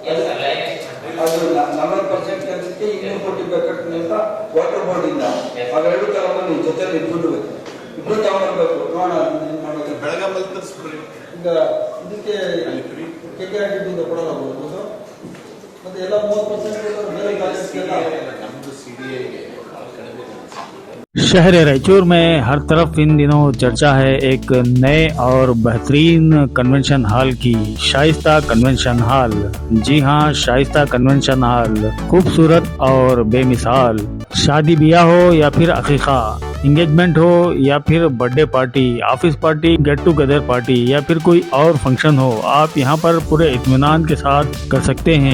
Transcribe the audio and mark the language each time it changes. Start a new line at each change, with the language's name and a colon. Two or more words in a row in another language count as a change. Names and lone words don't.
Kannada: ಅದು 40% ಕೆಲಸಕ್ಕೆ 200 ಕೋಟಿ ಬೇಕಾಗ್ತದೆ ಅಂತ
English: water board
Kannada: ಇಂದ ಅವೆರಡು ತಗೊಂಡು ಜೊತೆಲಿ ಇಬ್ರು ತಗೊಂಡ್ಬರ್ಬೇಕು. ನೋಡೋಣ ಏನ್ ಮಾಡ್ಬೇಕು. ಬೆಳಗಾಮಲ್ಲಿ ತರಿಸ್ಬಿಡ್ರಿ. ಈಗ ಇದಕ್ಕೆ KKRTB ಕೊಡಲ್ಲ ಬೋದು ಮತ್ತೆ ಎಲ್ಲ 30% ಬೇರೆ ಕಾಲೇಜ್ಗೆಲ್ಲ ನಮ್ದು CDIಗೆ ಕಡಿಮೆ.
Hindi: शहर रायचूर में हर तरफ इन दिनों चर्चा है एक नए और बेहतरीन
English: convention hall
Hindi: की, शाइस्ता
English: convention hall.
Hindi: जी हाँ, शाइस्ता
English: convention hall
Hindi: खूबसूरत और बेमिसाल। शादी ब्याह हो या फिर अकीका, इंगेजमेंट हो या फिर
English: birthday party, office party, get together party
Hindi: या फिर कोई और फंक्शन हो, आप यहाँ पर पूरे इत्मीनान के साथ कर सकते हैं।